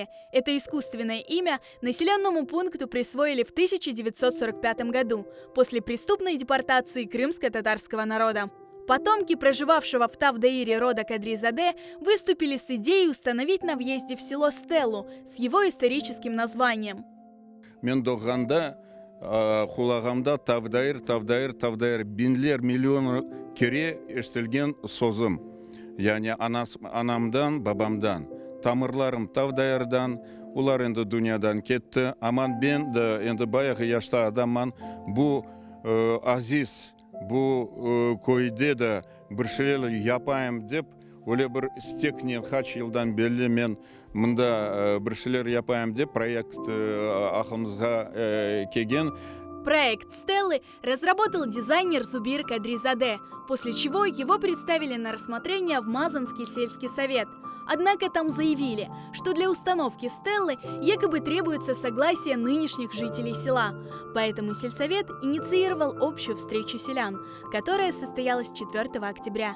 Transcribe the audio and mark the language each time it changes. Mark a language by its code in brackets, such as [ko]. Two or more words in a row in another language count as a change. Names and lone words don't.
[ru] Это искусственное имя населенному пункту присвоили в 1945 году после преступной депортации крымско-татарского народа. Потомки проживавшего в Тавдаире рода Кадризаде выступили с идеей установить на въезде в село стелу с его историческим названием. [crh] Хулагамда Тавдаир бинлер миллион кере эштелген созым. Yani anamdan, babamdan. Tamırlarım Тавдаирдан, ular endi dünyadan ketті. Aman ben de endi bayağı yaşta adamman bu aziz, bu koyde de bir şeyler yapayım dep, öyle bir isteknen kaç yıldan belli men mında bir şeyler yapayım dep проект ақылымызға келген. [ru] Проект Стеллы разработал дизайнер Зубир Кадризаде, после чего его представили на рассмотрение в Мазанский сельский совет. Однако там заявили, что для установки стеллы якобы требуется согласие нынешних жителей села. Поэтому сельсовет инициировал общую встречу селян, которая состоялась 4 октября.